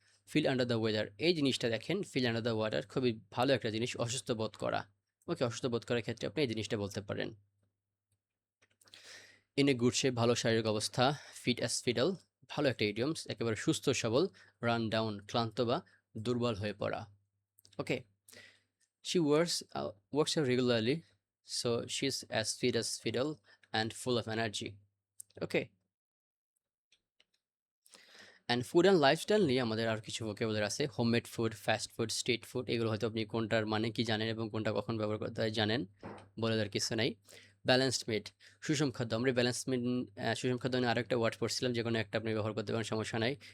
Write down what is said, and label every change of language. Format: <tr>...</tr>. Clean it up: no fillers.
<bn>Feel under the weather, এই জিনিসটা দেখেন, ফিল আন্ডার দ্য ওয়াটার খুবই ভালো একটা জিনিস, অসুস্থ বোধ করা। ওকে, অসুস্থ বোধ করার ক্ষেত্রে আপনি এই জিনিসটা বলতে পারেন। ইন এ গুড শেপ, ভালো শারীরিক অবস্থা। ফিট অ্যাজ ফিডাল, ভালো একটা ইডিয়মস, একেবারে সুস্থ সবল। রান ডাউন, ক্লান্ত বা দুর্বল হয়ে পড়া।</bn> <en>Okay, she works out regularly, so she's as fit as fiddle and full of energy.</en> <bn>Okay, and food and lifestyle নিয়ে আমাদের আর কিছু ভোকাবুলারি আছে। Homemade food, fast food, street food, এগুলো হয়তো আপনি কোনটার মানে কি জানেন এবং কোনটা কখন ব্যবহার করতে হয় জানেন, বলে দেওয়ার কিছু নাই। ব্যালেন্সড মিট, সুষম খাদ্য, আমরা ব্যালেন্স মিট, সুষম খাদ্য নিয়ে আরেকটা ওয়ার্ড পড়ছিলাম, যে কোনো একটা আপনি ব্যবহার করতে পারেন, সমস্যা নাই।</bn>